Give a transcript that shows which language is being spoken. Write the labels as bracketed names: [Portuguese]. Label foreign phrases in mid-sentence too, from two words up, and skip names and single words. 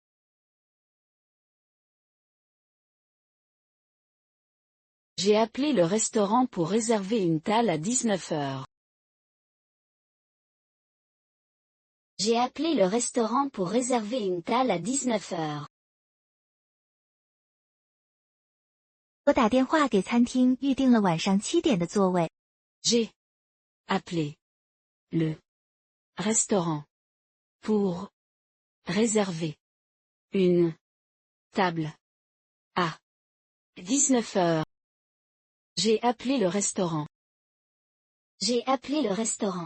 [French] J'ai appelé le restaurant pour réserver une table à 19 heures. J'ai appelé le restaurant pour réserver une table à 19 heures. [Chinese] 我打电话给餐厅预定了晚上7点的座位。 [French] J'ai appelé le restaurant pour réserver une table à 19 heures. J'ai appelé le restaurant. J'ai appelé le restaurant.